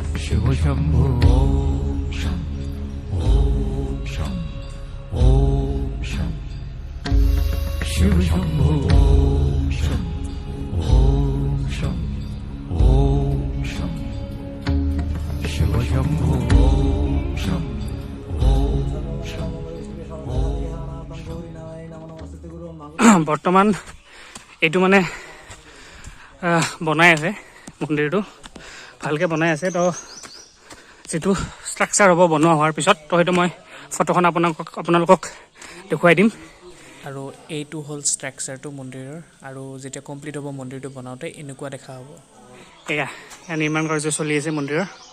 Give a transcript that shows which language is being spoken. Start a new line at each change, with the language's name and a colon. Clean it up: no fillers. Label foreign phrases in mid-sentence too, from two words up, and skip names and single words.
Sanskrit: शिव शंभो ओम शं ओम शं ओम शं शिव शंभो ओम शं ओम शं ओम शं शिव शंभो ओम शं ओम शं
Assamese: বৰ্তমান এইটো মানে বনাই আছে মন্দিৰটো ভালকৈ বনাই আছে তো যিটো ষ্ট্ৰাকচাৰ হ'ব বনোৱা হোৱাৰ পিছত তো সেইটো মই ফটোখন আপোনালোকক দেখুৱাই দিম আৰু এইটো হ'ল ষ্ট্ৰাকচাৰটো মন্দিৰৰ আৰু যেতিয়া কমপ্লিট হ'ব মন্দিৰটো বনাওঁতে এনেকুৱা দেখা হ'ব এয়া নিৰ্মাণ কাৰ্য চলি আছে মন্দিৰৰ